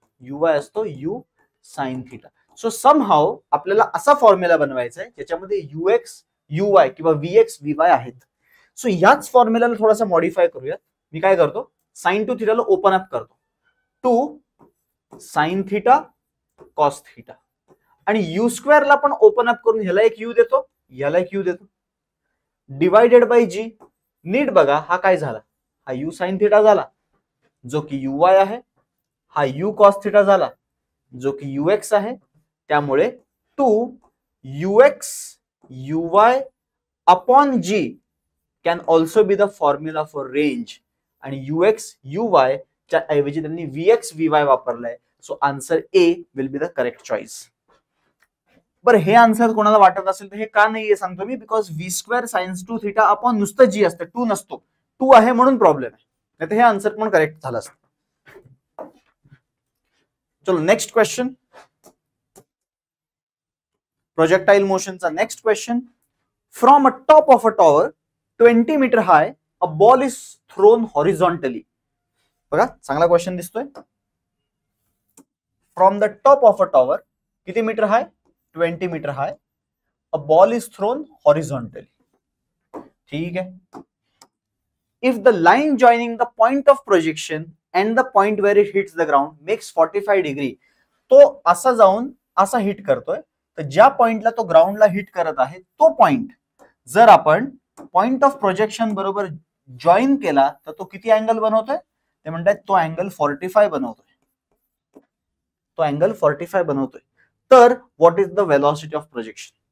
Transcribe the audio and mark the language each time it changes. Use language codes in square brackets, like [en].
[mr] uy असतो u sin theta. So somehow आपल्याला असा फॉर्म्युला बनवायचा आहे ज्याच्यामध्ये ux uy किंवा vx vy आहेत. सो याच फॉर्म्युलाला थोडासा मॉडिफाय करूयात. मी काय करतो? साइन 2 थीटाला ओपन अप करतो. 2 साइन थीटा कॉस थीटा. आणि u स्क्वेअरला पण ओपन अप करून ह्याला एक u देतो, ह्याला एक u देतो. Divided by g. नीट बघा हा काय झाला? हा u साइन थीटा झाला जो की uy आहे, हा u कॉस थीटा झाला जो की ux आहे. त्यामुळे 2 ux uy upon g [en] can also be the formula for range. आणि ux uy [mr] च्या ऐवजी त्यांनी Vx Vy वापरलाय. [en] So answer A will be the correct choice. [mr] बरं हे आन्सर कोणाला वाटत असेल तर हे का नाहीये सांगतो मी, बिकॉज v² sin2 θ अपॉन नुसतं जी असतं, 2 नसतो, 2 आहे म्हणून प्रॉब्लेम आहे, नाही तर हे आन्सर पण करेक्ट झालं असतं. चलो next question, projectile मोशनचा next question. [en] From a top of a tower 20 metre high a ball is thrown horizontally. [mr] बघा चांगला क्वेश्चन दिसतोय. [en] From the top of a tower किती metre high, 20 metre high, a ball is thrown horizontally. [hi] ठीक है. [en] If the line joining the point of projection and the point where it hits the ground makes 45 degree. [mr] तो असा जाऊन असा hit करतोय, तर ज्या पॉइंटला तो ग्राउंडला हिट करत आहे तो पॉइंट जर आपण पॉइंट ऑफ प्रोजेक्शन बरोबर जॉईन केला तर तो किती अँगल बनवतोय, ते म्हणतात तो अँगल 45 बनवतोय. तो अँगल 45 बनवतोय. [en] तर what is the velocity of projection.